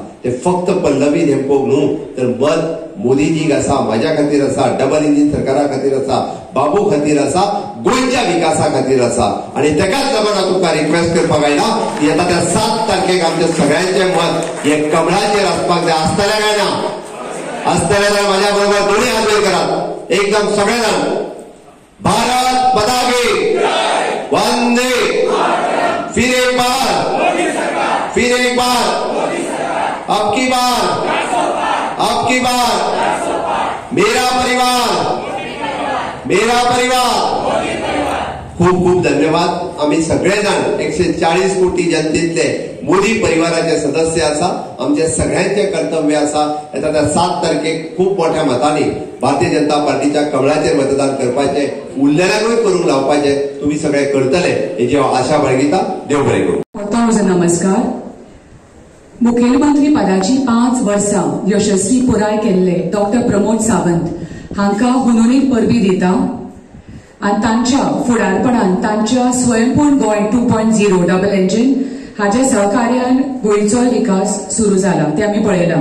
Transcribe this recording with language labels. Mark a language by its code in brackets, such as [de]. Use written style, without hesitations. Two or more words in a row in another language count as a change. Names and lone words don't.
[kok] ते फक्त पल्लवी डेम्पोक न्हू तर मत मोदीजीक आसा, म्हाज्या खातीर आसा, [en] double engine [kok] सरकारा खातीर आसा, बाबू खातीर आसा, गोंयच्या विकासा खातीर आसा. आणि तेकाच लागून तुमकां रिक्वेस्ट करपाक आयला की येता त्या 7 तारखेक आमचे सगळ्यांचे मत हे कमळाचेर आसपाक जाय. आसतले काय ना? आसतले जाल्यार म्हाज्या बरोबर दोन्ही हात वयर करात एकदम सगळे जाण. [hi] भारत माता की वंदे, फिर एक बार, फिर एक बार, अब की बार, अब की बार, मेरा परिवार, मेरा परिवार. [kok] खूप खूप धन्यवाद. आम्ही सगळेजण 140 कोटी जनतेतले मोदी परिवाराचे सदस्य आसा. आमचे सगळ्यांचे कर्तव्य आसा येता त्या 7 तारखेक खूप मोठ्या मतांनी भारतीय जनता पार्टीच्या कमळाचेर मतदान करपाचे, उरलेल्यांकूय करूंक लावपाचे. तुम्ही सगळे करतले हेची आशा बाळगिता. देव बरें करूं. नमस्कार. मुखेलमंत्री पदाची 5 वर्सां यशस्वी पुराय केल्ले डॉक्टर प्रमोद सावंत हांकां हुनूनीत परबी दिता आनी तांच्या फुडारपणान तांच्या स्वयंपूर्ण गोंय 2.0 [en] double engine [kok] हाच्या सहकार्यान गोंयचो विकास सुरू जाला ते आमी पळयला.